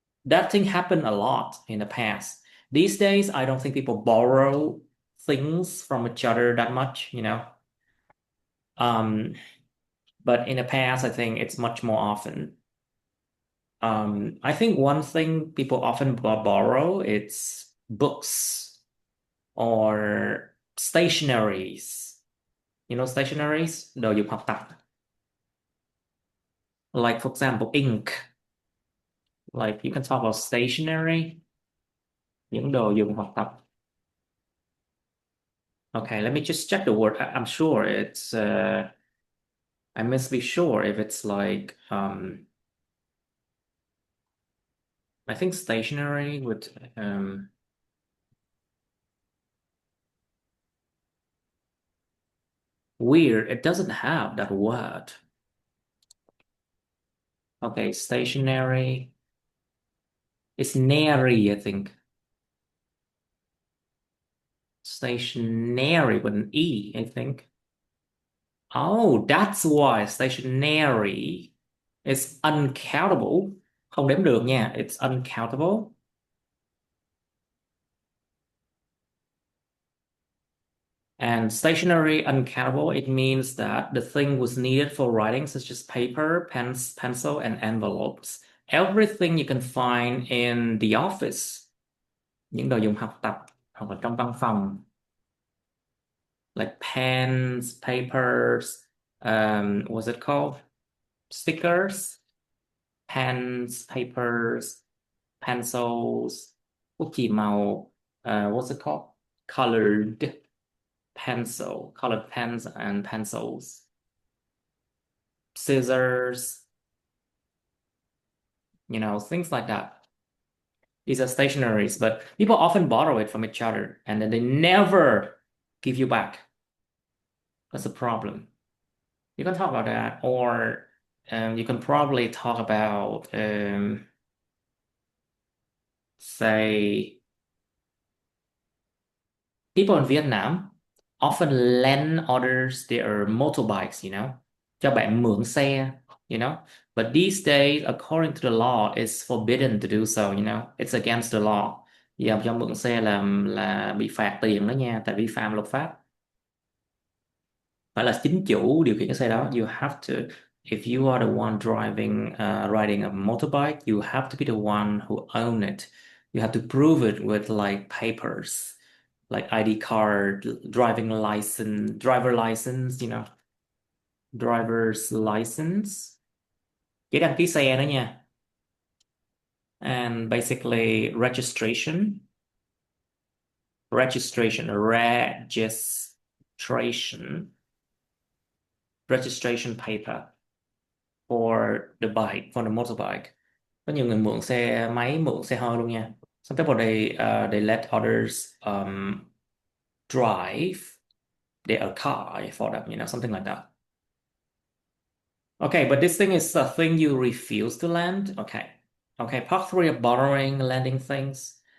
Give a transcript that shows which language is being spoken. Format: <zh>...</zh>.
<en>That thing happened a lot in the past. These days, I don't think people borrow things from each other that much, you know. But in the past, I think it's much more often. I think one thing people often borrow it's books or stationaries. You know, stationaries,</en> <vi>đồ dùng học tập.</vi> <en>Like for example, ink. Like you can talk about stationery,</en> <vi>những đồ dùng học tập.</vi> <en>Okay, let me just check the word. I'm sure it's I must be sure if it's like I think stationery would weird. It doesn't have that word. Okay, stationery. It's nary, I think. Stationary with an E, I think. Oh, that's why stationary is uncountable.</en> <vi>Không đếm được nha.</vi> <en>It's uncountable. And stationary, uncountable, it means that the thing was needed for writing, such as paper, pens, pencil, and envelopes. Everything you can find in the office.</en> <vi>Những đồ dùng học tập hoặc là trong văn phòng.</vi> <en>Like pens, papers, what's it called? Stickers, pens, papers, pencils,</en> <vi>bút chì màu,</vi> <en>what's it called? Colored pencil, colored pens and pencils, scissors, things like that. These are stationaries, but people often borrow it from each other and then they never give you back. That's a problem. You can talk about that, or you can probably talk about, say, people in Vietnam often lend others their motorbikes,</en> <vi>cho bạn mượn xe,</vi> <en>But these days, according to the law, it's forbidden to do so, It's against the law.</en> <vi>Giờ cho mượn xe là bị phạt tiền đó nha, tại vi phạm luật pháp. Phải là chính chủ điều khiển cái xe đó.</vi> <en>You have to, if you are the one riding a motorbike, you have to be the one who own it. You have to prove it with like papers, like ID card, driver license, driver's license.</en> <vi>Giấy đăng ký xe đó nha.</vi> <en>And basically registration paper for the bike, for the motorbike.</en> <vi>Có nhiều người mượn xe máy, mượn xe hơi luôn nha.</vi> <en>Some people they let others drive their car for them, something like that. Okay, but this thing is a thing you refuse to lend. Okay, part 3 of borrowing, lending things.</en>